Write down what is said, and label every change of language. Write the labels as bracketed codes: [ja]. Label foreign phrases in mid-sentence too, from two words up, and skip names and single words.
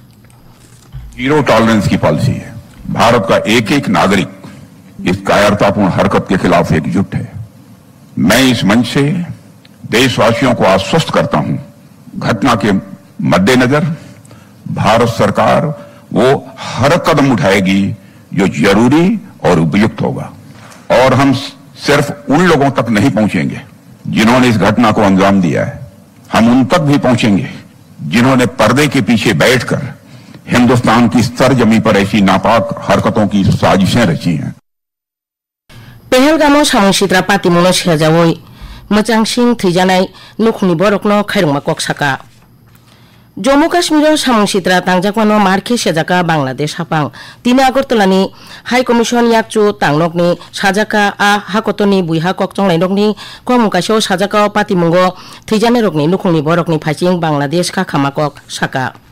[hi] जीरो टॉलरेंस की पॉलिसी है। भारत का एक एक नागरिक इस कायरतापूर्ण हरकत के खिलाफ एकजुट है। मैं इस मंच से देशवासियों को आश्वस्त करता हूं, घटना के मद्देनजर भारत सरकार वो हर कदम उठाएगी जो जरूरी और उपयुक्त होगा और हम सिर्फ उन लोगों तक नहीं पहुंचेंगे जिन्होंने इस घटना को अंजाम दिया है, हम उन तक भी पहुंचेंगे जिन्होंने पर्दे के पीछे बैठकर हिंदुस्तान की सरजमी पर ऐसी नापाक हरकतों की साजिशें रची हैं। [trp] पेहेलगामो सामुं सित्रा पातिमुनो सेजावै मोजांसिं थैजानाय नुखुनि बरकनो खायरंमा ककसाका जम्मू काश्मीर सामुं सित्रा तांजाकमानो मारखे सेजाका बांग्लादेश हापां तिनि আগরতলাनि [en] High Commission [trp] याकचु तांनकनि साजाका आ हाकतनि बुइहा ककचंलायनकनि कमुकासो साजाका पातिमुंगो थैजानाय रकनि नुखुनि बरकनि फाइसिं बांग्लादेश का खामाकक साका